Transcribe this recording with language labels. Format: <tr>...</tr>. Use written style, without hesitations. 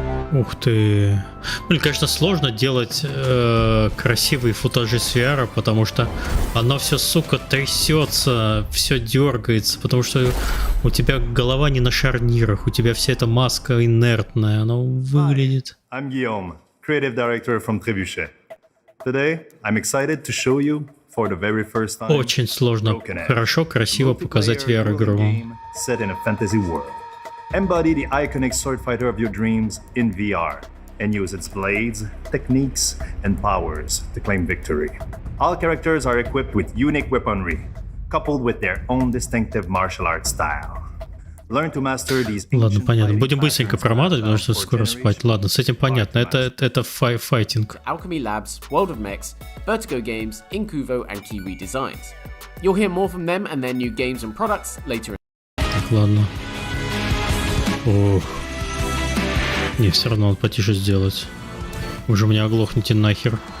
<ru>Ух ты. Блин, конечно, сложно делать красивые футажи с VR, потому что оно все, сука, трясется, все дергается, потому что у тебя голова не на шарнирах, у тебя вся эта маска инертная, она выглядит.</ru> <en>I'm Guillaume, creative director from Trébuchet. Today, I'm excited to show you for the very first time.</en> <ru>Очень сложно, хорошо, красиво показать VR-игру.</ru> <en>Set in a fantasy world. Embody the iconic sword fighter of your dreams in VR and use its blades, techniques, and powers to claim victory. All characters are equipped with unique weaponry, coupled with their own distinctive martial arts style. Learn to master these.</en> <ru>Ладно, понятно. Будем быстренько проматывать, потому что скоро спать. Ладно, с этим понятно. Это файтинг.</ru> <en>Alchemy Labs, World of Mechs, Vertigo Games, Incuvo, and Kiwi Designs. You'll hear more from them and their new games and products later.</en> <ru>Так, ладно. Ох. Не, все равно надо потише сделать. Уже меня оглохните нахер.</ru>